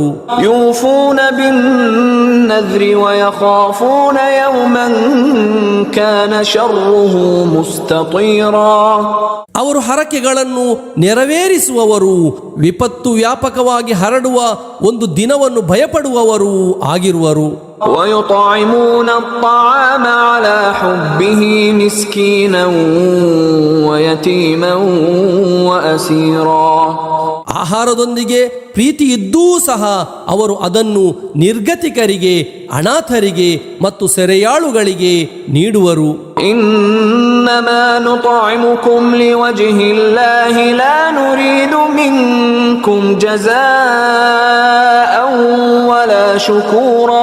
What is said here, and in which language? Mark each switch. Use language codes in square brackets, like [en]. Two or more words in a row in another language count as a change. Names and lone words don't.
[ar] يوفون بالنذر ويخافون يوما كان شره مستطيرا. [kn] ಅವರು ಹರಕೆಗಳನ್ನು ನೆರವೇರಿಸುವವರು, ವಿಪತ್ತು ವ್ಯಾಪಕವಾಗಿ ಹರಡುವ ಒಂದು ದಿನವನ್ನು ಭಯಪಡುವವರು ಆಗಿರುವರು. [ar] ويطعمون الطعام على حبه مسكينا ويتيما وأسيرا. [kn] ಆಹಾರದೊಂದಿಗೆ ಪ್ರೀತಿ ಇದ್ದೂ ಸಹ ಅವರು ಅದನ್ನು ನಿರ್ಗತಿಕರಿಗೆ, ಅನಾಥರಿಗೆ ಮತ್ತು ಸೆರೆಯಾಳುಗಳಿಗೆ ನೀಡುವರು. [ar] إنما نطعمكم لوجه الله لا نريد منكم جزاء ولا شكورا.